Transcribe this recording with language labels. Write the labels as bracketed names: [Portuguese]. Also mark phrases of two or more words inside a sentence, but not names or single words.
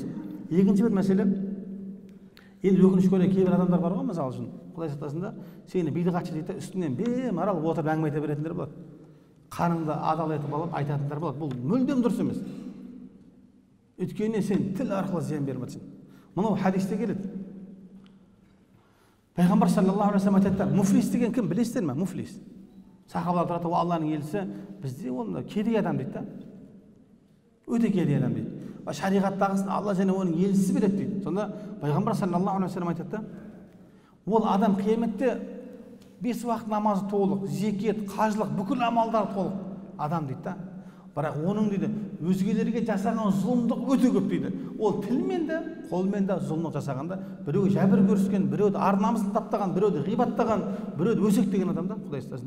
[Kazakh] Екінші бір мәселе, енді өкінішке орай кейбір адамдар бар ғой, мысалы үшін Құдай сақтасын да, сені бидғатшы дейді, үстінен беймарал отырып әңгіме айта беретіндер болады. Қаныңды адал етіп алып айтатындар болады. Бұл мүлдем дұрыс емес. Өйткені сен тіл арқылы зиян беріп жатсың. Мынау хадисте келеді. Пайғамбар [Arabic] صلى الله عليه وسلم [Kazakh] айтады, муфлис деген кім білесіздер ме? Муфлис. Сахабалар тұрады, ол Алланың елшісі, бізде ол кедей адам дейді да. Өте кедей адам дейді. Шариғаттағысын Алла және оның елшісі береді дейді. Сонда Пайғамбар [Arabic] صلى الله عليه وسلم [Kazakh] айтады да, ол адам қияметте 5 уақыт намазы толық, зекет, қажылық, бүкіл амалдары толық адам дейді да. Бірақ оның дейді, өзгелерге жасаған зұлымдық өте көп дейді. Ол тілмен де, қолмен де зұлымдық жасағанда, біреуге жәбір көрсеткен, біреуді ар намысын таптаған, біреуді ғибаттаған, біреуді өсектеген адам да, Құдай сақтасын.